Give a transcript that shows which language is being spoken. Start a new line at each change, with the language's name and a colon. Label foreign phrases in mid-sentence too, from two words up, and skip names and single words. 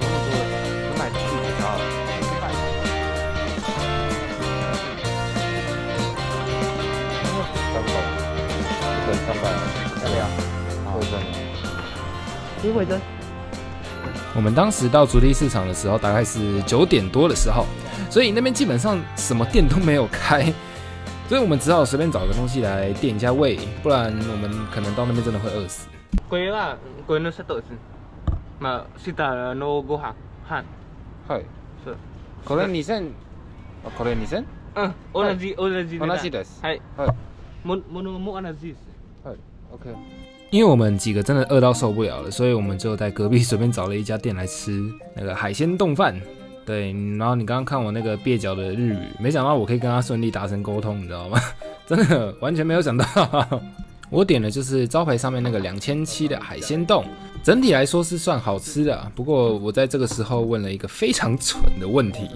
Chinese: 我们当时到竹地市场的时候，大概是9点多的时候，所以那边基本上什么店都没有开，所以我们只好随便找个东西来垫一下胃，不然我们可能到那边真的会饿死。
Japanese: これのセットです。まあ下のご飯。はい。そう。これ2000。これ2000？同じです。はい。ものも同じです。はい。OK。
Chinese: 因为我们几个真的饿到受不了了，所以我们就在隔壁随便找了一家店来吃那个海鲜冻饭。对，然后你刚刚看我那个蹩脚的日语，没想到我可以跟他顺利达成沟通，你知道吗？真的完全没有想到。我点的就是招牌上面那个2700的海鲜冻，整体来说是算好吃的，不过我在这个时候问了一个非常蠢的问题。